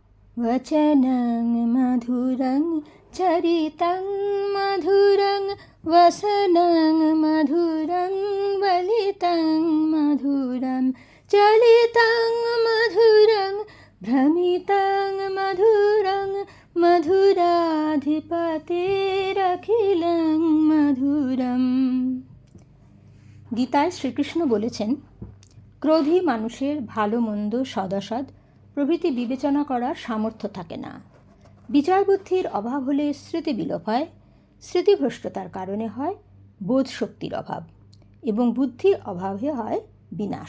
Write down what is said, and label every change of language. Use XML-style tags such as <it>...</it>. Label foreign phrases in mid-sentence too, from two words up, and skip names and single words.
<sa>वचनं मधुरं चरितं मधुरं वसनं मधुरं वलितं मधुरं चलितं मधुरं भ्रमितं मधुरं मधुराधिपतेरखिलं मधुरম।</sa> <bn>গীতায় শ্রীকৃষ্ণ বলেছেন, ক্রোধী মানুষের ভালো মন্দ সদসৎ প্রভৃতি বিবেচনা করার সামর্থ্য থাকে না। বিচার বুদ্ধির অভাব হলে স্মৃতি বিলোপ হয়, স্মৃতিভ্রষ্টতার কারণে হয় বোধ শক্তির অভাব, এবং বুদ্ধির অভাবে হয় বিনাশ।</bn>